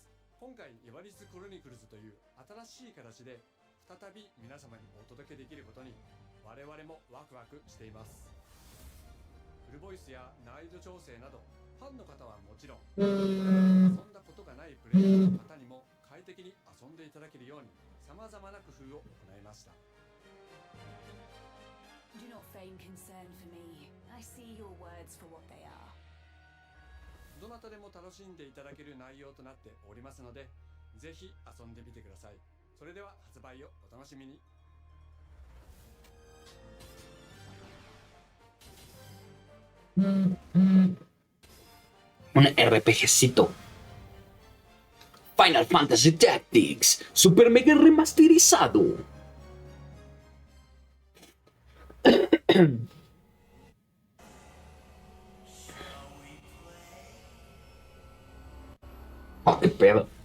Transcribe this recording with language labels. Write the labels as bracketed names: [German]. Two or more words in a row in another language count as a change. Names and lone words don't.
[Japanese] 今回イバリスクロニクルズという新しい形で再び皆様にお届けできることに我々もワクワクしています。フルボイスや難易度調整などファンの方はもちろん遊んだことがないプレイヤーの方にも快適に遊んでいただけるように様々な工夫を行いました。 [English] Do not feign concern for me. I see your words for what they are. [Japanese] どなたでも楽しんでいただける内容となっておりますので、ぜひ遊んでみてください。それでは発売をお楽しみに。 [Spanish] Un RPGcito. Final Fantasy Tactics, super mega remasterizado. Oh, qué pedo.